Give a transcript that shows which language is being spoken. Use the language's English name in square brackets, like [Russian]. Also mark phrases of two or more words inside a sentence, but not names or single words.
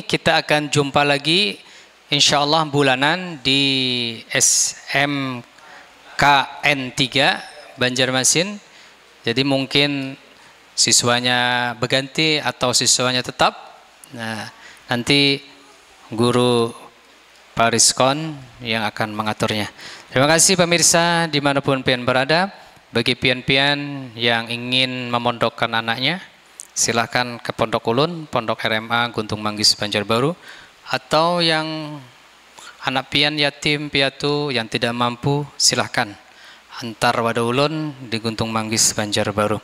[Indonesian] Kita akan jumpa lagi insya Allah bulanan di SMKN 3 Banjarmasin. Jadi mungkin siswanya berganti atau siswanya tetap. Nah, nanti guru Pariskon yang akan mengaturnya. Terima kasih pemirsa dimanapun pian berada. Bagi pian-pian yang ingin memondokkan anaknya, silahkan ke Pondok Ulun, Pondok RMA Guntung Manggis Banjarbaru, atau yang anak pian yatim piatu yang tidak mampu, silahkan antar wada ulun di Guntung Manggis Banjarbaru.